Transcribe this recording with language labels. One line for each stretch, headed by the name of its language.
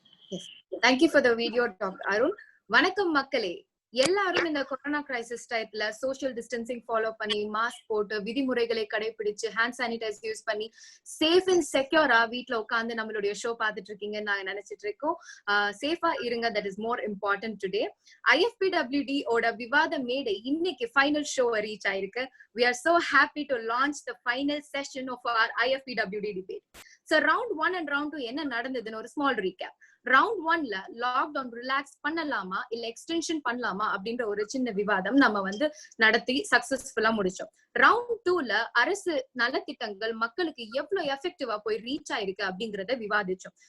English: Yes. Thank you for the video, Dr.
Tamil: Arun. வணக்கம் மக்களே. எல்லாரும் இந்த கொரோனா கிரைசிஸ் டைப்ல சோஷியல் டிஸ்டன்சிங் ஃபாலோ பண்ணி மாஸ்க் போட்டு விதிமுறைகளை கடைபிடிச்சு ஹேண்ட் சானிடைசர் யூஸ் பண்ணி சேஃப் அண்ட் செக்யூரா வீட்ல உட்காந்து நம்மளுடைய ஷோ பார்த்துட்டு இருக்கீங்கன்னு நாங்க நினைச்சிட்டு இருக்கோம். சேஃபா இருங்க,
English: That is more important today.
Tamil: IFPWD ஓட விவாத மேடை இன்னைக்கு ஃபைனல் ஷோ ரீச் ஆயிருக்கு.
English: We are so happy to launch the final session of our IFPWD debate. So round 1 and round 2
Tamil: என்ன நடந்ததுன்னு ஒரு small recap. Round 1ல lockdown relax பண்ணலாமா இல்ல எக்ஸ்டென்ஷன் பண்ணலாமா அப்படின்ற ஒரு சின்ன விவாதம் நம்ம வந்து நடத்தி சக்சஸ்ஃபுல்லா முடிச்சோம். ரவுண்ட் 2ல அரசு நலத்திட்டங்கள் மக்களுக்கு எவ்வளவு எஃபெக்டிவா போய் ரீச் ஆயிருக்கு அப்படிங்கறத விவாதிச்சோம்.